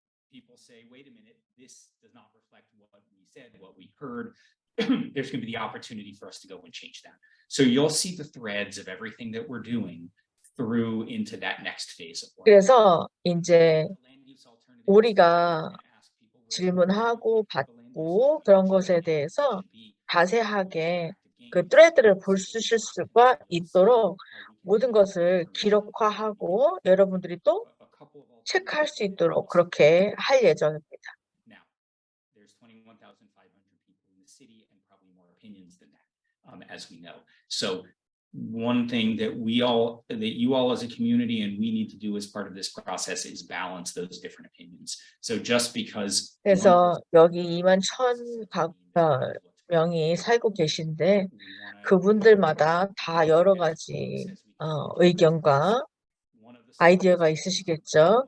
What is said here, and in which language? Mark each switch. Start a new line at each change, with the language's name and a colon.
English: People say, wait a minute, this does not reflect what we said, what we heard. There's going to be the opportunity for us to go and change that. So you'll see the threads of everything that we're doing through into that next phase of work.
Korean: 그래서 이제 우리가 질문하고 받고 그런 것에 대해서 자세하게 그 thread를 볼 수가 있도록 모든 것을 기록화하고 여러분들이 또 체크할 수 있도록 그렇게 할 예정입니다.
English: Now, there's 21,500 people in the city and probably more opinions than that, as we know. So one thing that you all as a community and we need to do as part of this process is balance those different opinions. So just because
Korean: 그래서 여기 21,000명이 살고 계신데 그분들마다 다 여러 가지 의견과 아이디어가 있으시겠죠.